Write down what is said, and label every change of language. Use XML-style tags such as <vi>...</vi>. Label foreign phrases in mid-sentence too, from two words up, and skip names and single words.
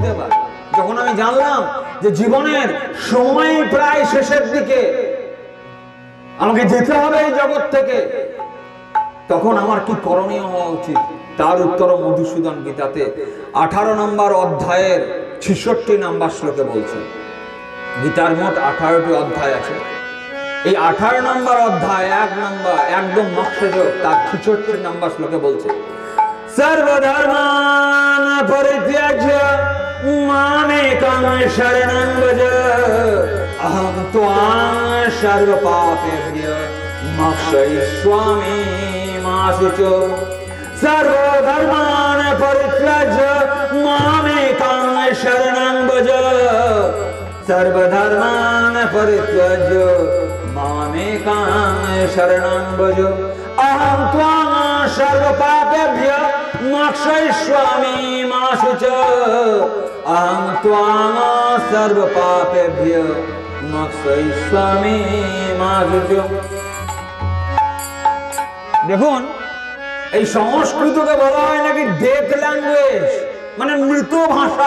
<bn>এবার যখন আমি জানলাম যে জীবনের সময় প্রায় শেষের দিকে, আমাকে যেতে হবে এই জগৎ থেকে, তখন আমার কি করণীয় হওয়া উচিত? তার উত্তর মধুসূদন গীতাতে 18 নম্বর অধ্যায়ের 66 নম্বর শ্লোকে বলছে। গীতার মোট 18টি অধ্যায় আছে। এই 18 নম্বর অধ্যায় 1 নম্বর একদম মক্সযোগ, তার 66 নম্বর শ্লোকে বলছে,</bn> <sa>सर्वधर्मान् परित्यज्य मामेकं शरणं व्रज अहं त्वां सर्वपापेभ्यो मोक्षयिष्यामि मा शुचः। सर्वधर्मान् परित्यज्य मामेकं शरणं व्रज सर्वधर्मान् परित्यज्य मामेकं शरणं व्रज अहं त्वां सर्वपापेभ्यो मोक्षयिष्यामि मा शुचः। अहं त्वां सर्वपापेभ्यो मोक्षयिष्यामि मा शुचः।</sa> <bn>দেখুন, এই সংস্কৃতকে বলা হয় নাকি</bn> <en>death language,</en> <bn>মানে মৃত ভাষা।</bn>